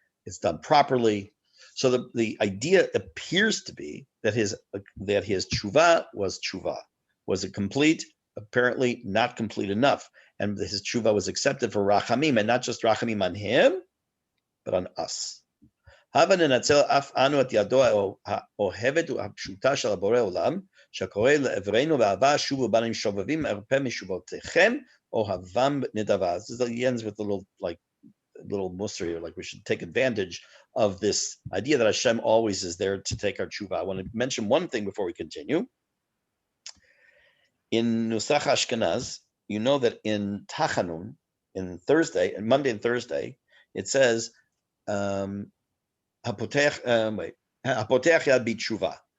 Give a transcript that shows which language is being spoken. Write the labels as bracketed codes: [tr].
[en] It's done properly. So the idea appears to be that his tshuva was tshuva. Was it complete? Apparently not complete enough. And his tshuva was accepted for rachamim, and not just rachamim on him, but on us. [he] הבה ננצל אף אנו את ידו האוהבת והפשוטה של הבורא עולם, שקורא לעברנו באהבה שובו בנים שובבים ארפה משובותיכם, אוהבם נדבה. [en] This ends with a little musar here, like we should take advantage of this idea that Hashem always is there to take our tshuva. I want to mention one thing before we continue. In Nusach Ashkenaz, you know that in Tachanun, in Monday and Thursday, it says, Hapotech yad b'tshuva.